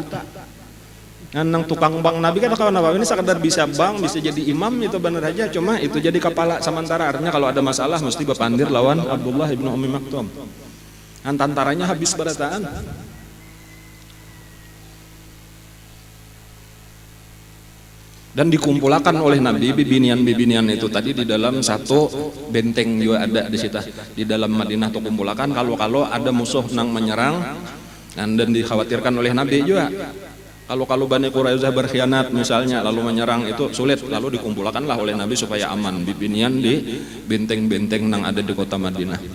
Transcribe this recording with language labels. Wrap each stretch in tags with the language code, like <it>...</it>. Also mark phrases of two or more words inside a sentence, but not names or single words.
<bjn>Nang tukang bang Nabi kan kawan Nabi ini sekadar bisa bang, bisa jadi imam itu benar aja, cuma itu jadi kepala sementara.</bjn> <id>Artinya kalau ada masalah mesti</id> <bjn>berpandir lawan</bjn> <id>Abdullah ibnu Ummi Maktum.</id> <bjn>Tantaranya habis berataan.</bjn> <id>Dan dikumpulkan oleh Nabi bibinian-bibinian itu tadi di dalam satu benteng juga ada di situ di dalam Madinah tuh kumpulkan. Kalau ada musuh nang menyerang dan dikhawatirkan oleh Nabi juga. Kalau Bani Quraisyah berkhianat misalnya lalu menyerang itu sulit, lalu dikumpulkanlah oleh Nabi supaya aman bibinian di benteng-benteng nang ada di kota Madinah.</id>